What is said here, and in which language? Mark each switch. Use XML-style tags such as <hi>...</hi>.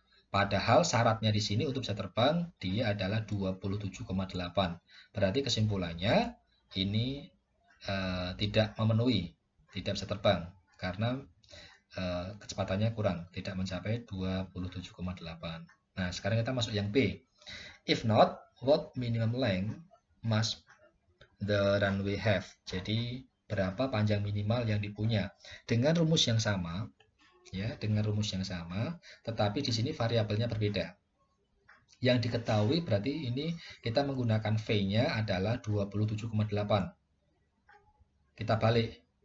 <id>Padahal syaratnya di sini untuk bisa terbang dia adalah 27,8. Berarti kesimpulannya ini tidak memenuhi, tidak bisa terbang karena kecepatannya kurang, tidak mencapai 27,8. Nah, sekarang kita masuk yang B.</id> <en>If not, what minimum length must the runway have?</en> <id>Jadi, berapa panjang minimal yang dipunya? Dengan rumus yang sama, ya, dengan rumus yang sama, tetapi di sini variabelnya berbeda. Yang diketahui berarti ini kita menggunakan V-nya adalah 27,8. Kita balik.</id>